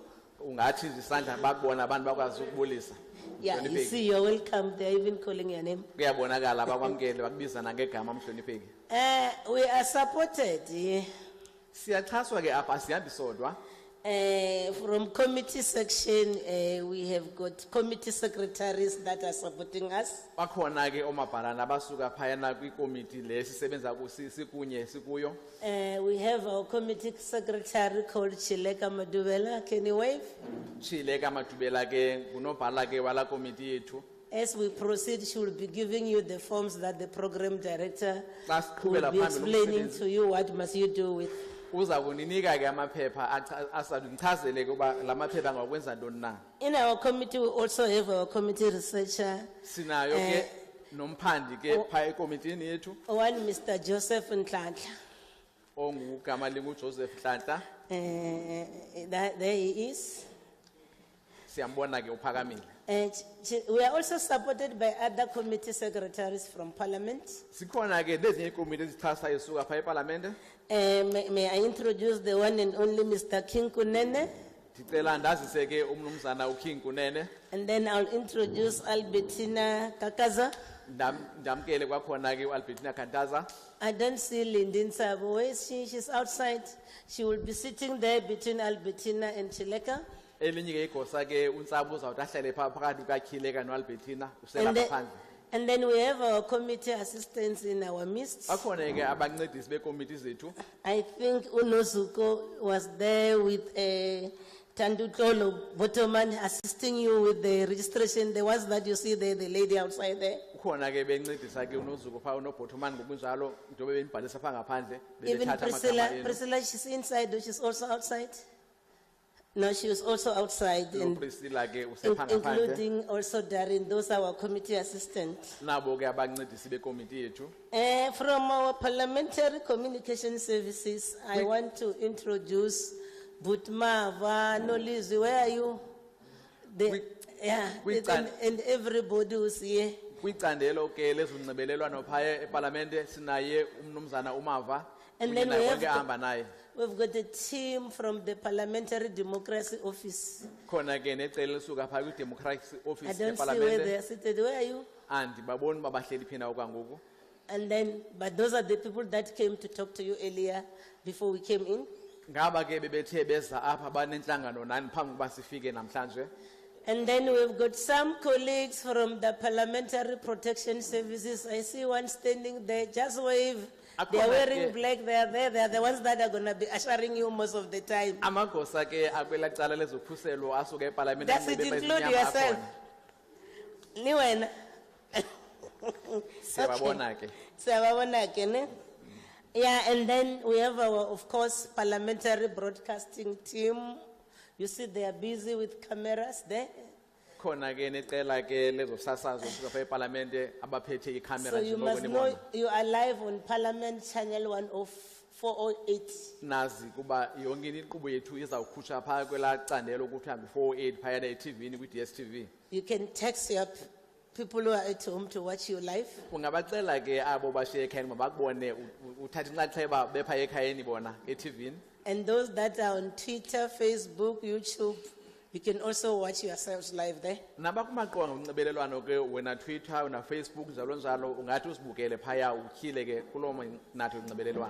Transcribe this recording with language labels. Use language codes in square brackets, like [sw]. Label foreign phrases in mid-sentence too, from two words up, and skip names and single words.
[xh] Ungathi nje isandla bakubona abantu bakwazi ukubulisa. [en] Yeah, you [xh] Mhlonipheki. [en] see, you're welcome. They're even calling your name. [xh] Kuyabonakala bakwamkele bakubiza nangegama mhlonipheki. [en] We are supported [xh] Siyaxhaswa ke apha sihambi sodwa. [en] from committee section. We have got committee secretaries that are supporting us. [xh] Bakhona ke omabhalana abasuka phayana kwikomiti le sisebenza sikunye sikuyo. [en] We have our committee secretary called Chileka Madubela. Can you wave? [xh] Chile kamatubela ke ngunobhala ke wala komiti yethu. [en] As we proceed, she will be giving you the forms that the program director [xh] Xa [en] will [xh] siqhubela [en] be [xh] phambili [en] explaining [xh] nomsebenzi, [en] to you what must you do with. [xh] uza kuninika ke amaphepha asandichazele kuba lamaphepha ngakwenza ntoni na. [en] In our committee, we also have our committee researcher, [xh] Sinayo ke nomphandi ke phaya ekomitini yethu [en] one Mr. Joseph Ntlantla. [xh] ongugama linguJoseph Nhlanhla. [en] There he is. [xh] Siyambona ke uphakamile. [en] We are also supported by other committee secretaries from Parliament. [xh] Sikhona ke lezinye ikomiti ezixhasa isuka phaya eParlamente. [en] May I introduce the one and only Mr. King Kunene? [xh] Ndicela ndazise ke umnumzana uKing Kunene. [en] And then I'll introduce Albertina Kakaza. [xh] Ndamkele kwakhona ke uAlbertina Kantaza. [en] I don't see Lindin Sabo. Where is she? She's outside. She will be sitting there between Albertina and Chileka. [xh] Elinye ke igosa ke uNtsabo uzawuthi ahlele phaa phakathi kukaKhileka noAlbertina usela [en] And then, [xh] ngaphandle. [en] and then we have our committee assistants in our midst. [xh] Bakhona ke abancedisi bekomiti zethu. [en] I think Unozuko was there with Tandutolo Botoman assisting you with the registration. The ones that you see there, the lady outside there. [xh] Ukhona ke bencedisa ke uNozuko phaa unoBhothoman ngokunjalo njengoba benibhalisa phaa ngaphandle [en] Even [xh] bebethatha Priscilla, amagama enu. [en] Priscilla, she's inside, or she's also outside. No, she was also outside, and [xh] Priscilla ke usephaa ngaphandle. [en] including also Darren. Those are our committee assistants. [xh] Nabo ke abancedisi bekomiti yethu. [en] From our parliamentary communication services, I want to introduce Butmava Nolizi. Where are you? And everybody who's here. [xh] Kwicandelo ke lezonxibelelwano phaya eParlamente sinaye umnumzana uMava. [en] And [xh] kunye [en] then [xh] naye [en] we [xh] wonke [en] have [xh] ahamba naye. [en] We've got a team from the Parliamentary Democracy Office. [xh] Khona ke necele lisuka phaya kwiDemocracy I Office [en] don't see where they [xh] eParlamente. [en] are seated. Where are you? [xh] Andibaboni uba bahleli phina okwangoku. [en] And then, but those are the people that came to talk to you earlier before we came in. [xh] Ngaba ke bebethe beza apha banenhlangano nani phambi kuba sifike namhlanje. [en] And then we've got some colleagues from the Parliamentary Protection Services. I see one standing there. Just wave. They are wearing black. They are there. They are the ones that are going to be ushering you most of the time. [xh] Amagosa ke akwela cala lezokhuselo asuka eParlamente. [en] Does it include yourself? [xh] Niwena. Siyababona ke. Siyababona ke, ne? [en] Yeah, and then we have our, of course, parliamentary broadcasting team. You see, they are busy with cameras there. [xh] Khona ke necela ke lezosasazo suka phaya eParlamente abaphethe [en] So [xh] iCamera [en] you [xh] nje [en] must know [xh] ngokunibona. [en] you are live on Parliament Channel 10408. [xh] Nazi kuba yonke inkqubo yethu izawukhutsha phaya kwela candelo ukuthi hambe 408 phaya eTV kwi-DSTV. [en] You can text your people who are at home to watch you live. [xh] Ungabacela ke abo bashiye ekhayeni mabakubone uthatha inxaxheba bephaya ekhayeni bona eTV. [en] And those that are on Twitter, Facebook, YouTube, you can also watch yourselves live there. [xh] Nabakumaqonga onxibelelwano ke wena Twitter una Facebook njalo njalo ungathi usibukele phaya utyhile ke kulo nathi onxibelelwano.